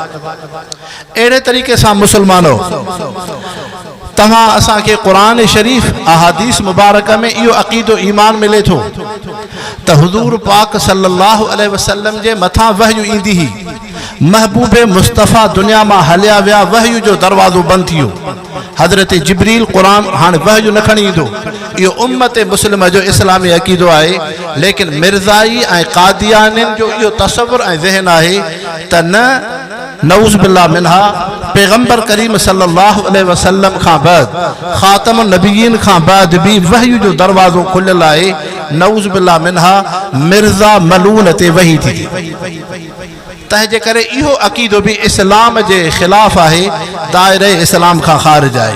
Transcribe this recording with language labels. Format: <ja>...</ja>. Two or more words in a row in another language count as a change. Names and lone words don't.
<sd>अहिड़े तरीक़े सां मुसलमानों तव्हां असांखे क़ुरान शरीफ़ अहादीस मुबारक में इहो अक़ीदो ईमान मिले थो त हुज़ूर पाक</sd> <ar>صلى الله عليه وسلم</ar> <sd>जे मथां वहयु ईंदी ही, महबूब मुस्तफ़ा दुनिया में हलिया विया, वहयु जो दरवाज़ो बंद थी वियो। हज़रत जिब्रील क़ुरान हाणे वहयु न खणी ईंदो। इहो उम्मत मुस्लिम जो इस्लामी अक़ीदो आहे, लेकिन मिर्ज़ाई ऐं क़ादियानिन जो इहो तसव्वुर ऐं ज़हन आहे त न</sd> <ar>نعوذ بالله منها</ar> <sd>पैगंबर करीम</sd> <ar>صلى الله عليه وسلم</ar> <sd>खां बाद</sd> <ar>خاتم النبيين</ar> <sd>खां बाद भी वहयु जो दरवाज़ो खुलियल आहे।</sd> <ar>نعوذ بالله منها</ar> <sd>मिर्ज़ा मलून ते वही थी। तंहिंजे करे इहो अक़ीदो भी इस्लाम जे ख़िलाफ़ आहे, दायरे इस्लाम खां ख़ारिज आहे।</sd>